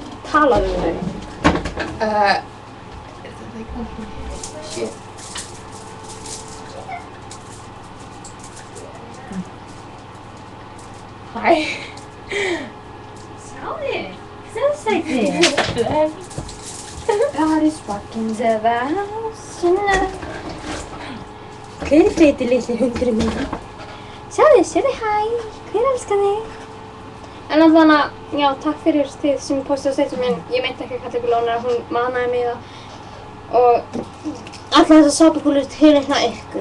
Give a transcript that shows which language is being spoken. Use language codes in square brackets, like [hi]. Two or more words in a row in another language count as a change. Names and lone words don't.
[is] Talaðu við þau. Það er komið. Shit. Hæ. Sjáðu, sæti. [en] God is walking the house tonight. [is] Hver er feiti litli hundurinn minn? Sjáðu, sjáðu hæ. Hver elskar þig? En allavega, já, takk fyrir þið sem postið á steytum minn. Ég meinti ekki að kalla ykkur lónar, hún manaði mig það. Og allar þessar sápukúlur tileikna ykkur.